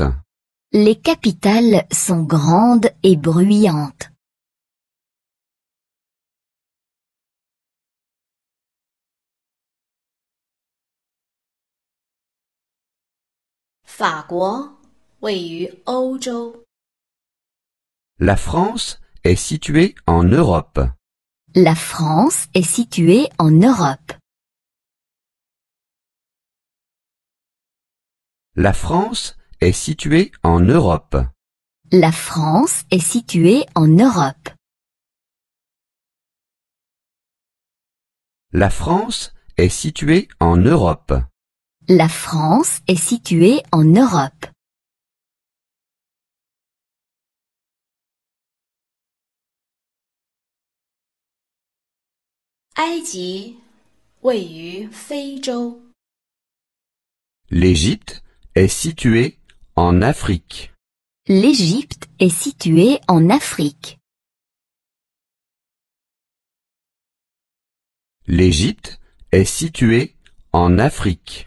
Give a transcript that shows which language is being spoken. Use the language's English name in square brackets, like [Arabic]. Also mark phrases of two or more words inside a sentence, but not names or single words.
[French] Les capitales sont grandes et bruyantes. [Chinese] « 法国位于欧洲。 [French] La France est située en Europe. La France est située en Europe. La France est située en Europe. La France est située en Europe. La France est située en Europe. La France est située en Europe. [Chinese] « 埃及位于非洲。 [French] L'Égypte est située en Afrique. L'Égypte est située en Afrique. L'Égypte est située en Afrique.